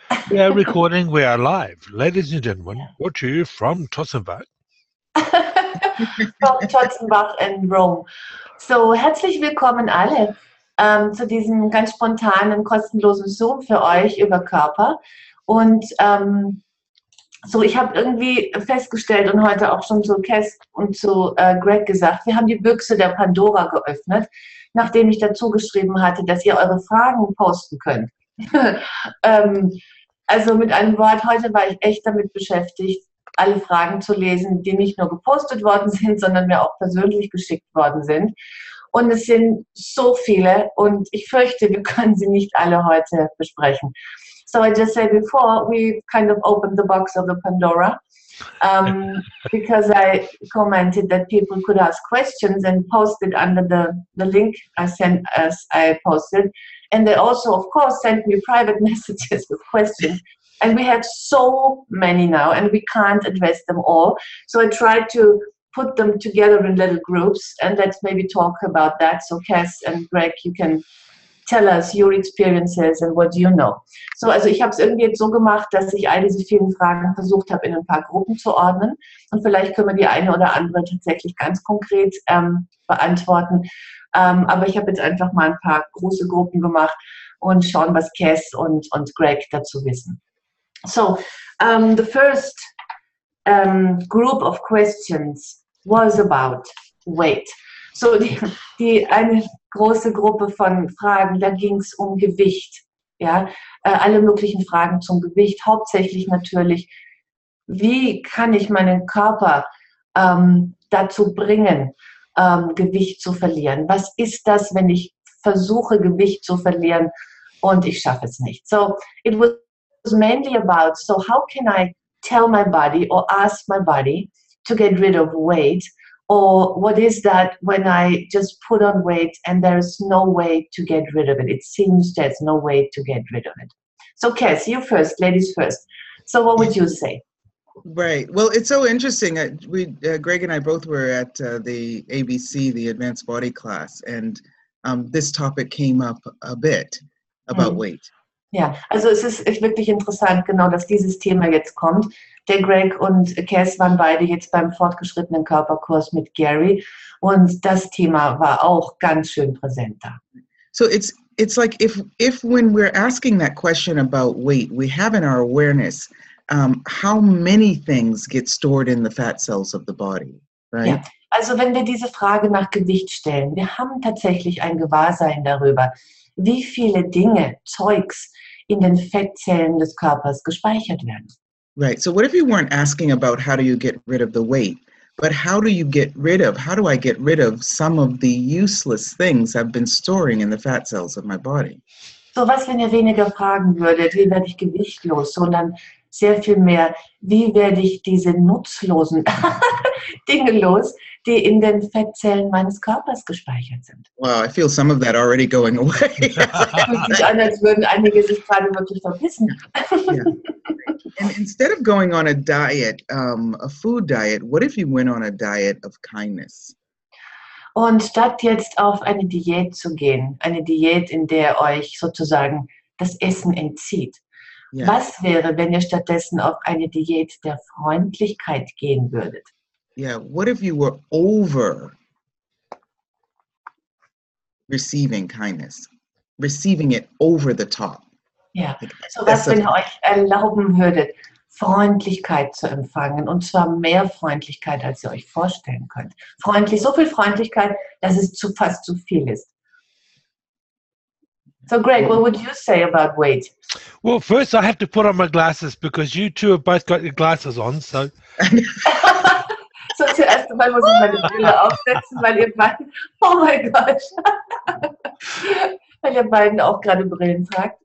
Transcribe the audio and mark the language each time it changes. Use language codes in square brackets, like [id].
[en] We are recording, we are live. Ladies and gentlemen, brought to you from Tossenbach. From Totzenbach in Rome. [de] So, herzlich willkommen alle zu diesem ganz spontanen, kostenlosen Zoom für euch über Körper. Und so, ich habe irgendwie festgestellt und heute auch schon zu Kass und zu Greg gesagt, wir haben die Büchse der Pandora geöffnet, nachdem ich dazu geschrieben hatte, dass ihr eure Fragen posten könnt. Also mit einem Wort, heute war ich echt damit beschäftigt, alle Fragen zu lesen, die nicht nur gepostet worden sind, sondern mir auch persönlich geschickt worden sind. Und es sind so viele und ich fürchte, wir können sie nicht alle heute besprechen. [en] So I just said before, we kind of opened the box of the Pandora because I commented that people could ask questions and post it under the link I sent as I posted. And they also, of course, sent me private messages with questions. And we have so many now, and we can't address them all. So I tried to put them together in little groups, and let's maybe talk about that. So Kass and Greg, you can tell us your experiences and what you know. [de] So, also ich habe es irgendwie jetzt so gemacht, dass ich all diese vielen Fragen versucht habe, in ein paar Gruppen zu ordnen. Und vielleicht können wir die eine oder andere tatsächlich ganz konkret beantworten. Aber ich habe jetzt einfach mal ein paar große Gruppen gemacht und schauen, was Kass und Greg dazu wissen. [en] So, the first group of questions was about weight. [de] So, die eine große Gruppe von Fragen, da ging es um Gewicht. Ja, alle möglichen Fragen zum Gewicht, hauptsächlich natürlich, wie kann ich meinen Körper dazu bringen, Gewicht zu verlieren? Was ist das, wenn ich versuche, Gewicht zu verlieren und ich schaffe es nicht? [en] So, it was mainly about, so how can I tell my body or ask my body to get rid of weight? Or what is that when I just put on weight and there's no way to get rid of it? It seems there's no way to get rid of it. So Kass, you first, ladies first. So what would you say? Right. Well, it's so interesting. Greg and I both were at the ABC, the Advanced Body class, and this topic came up a bit about weight. [de] Ja, also es ist wirklich interessant, genau, dass dieses Thema jetzt kommt. Der Greg und Kass waren beide jetzt beim fortgeschrittenen Körperkurs mit Gary und das Thema war auch ganz schön präsent da. [en] So it's like if when we're asking that question about weight, we have in our awareness how many things get stored in the fat cells of the body, right? [de] Ja, also wenn wir diese Frage nach Gewicht stellen, wir haben tatsächlich ein Gewahrsein darüber, wie viele Dinge, Zeugs in den Fettzellen des Körpers gespeichert werden. [en] Right. So what if you weren't asking about how do you get rid of the weight, but how do I get rid of some of the useless things I've been storing in the fat cells of my body? [de] So was, wenn ihr weniger fragen würdet, wie werde ich gewichtlos, sondern sehr viel mehr, wie werde ich diese nutzlosen Dinge los, die in den Fettzellen meines Körpers gespeichert sind. [en] Wow, I feel some of that already going away. [de] Fühlt sich an, als würden einige sich gerade wirklich verbissen. [en] Yeah. And instead of going on a diet, a food diet, what if you went on a diet of kindness? [de] Und statt jetzt auf eine Diät zu gehen, eine Diät, in der euch sozusagen das Essen entzieht, [en] Yeah. [de] was wäre, wenn ihr stattdessen auf eine Diät der Freundlichkeit gehen würdet? [en] Yeah, what if you were over receiving kindness, receiving it over the top? [de] Ja, so was, wenn ihr euch erlauben würdet, Freundlichkeit zu empfangen, und zwar mehr Freundlichkeit, als ihr euch vorstellen könnt. Freundlich, so viel Freundlichkeit, dass es fast zu viel ist. [en] So Greg, what would you say about weight? Well, first I have to put on my glasses because you two have both got your glasses on, so... [de] So zuerst einmal muss ich meine Brille aufsetzen, weil ihr beiden, oh mein Gott, weil ihr beiden auch gerade Brillen tragt.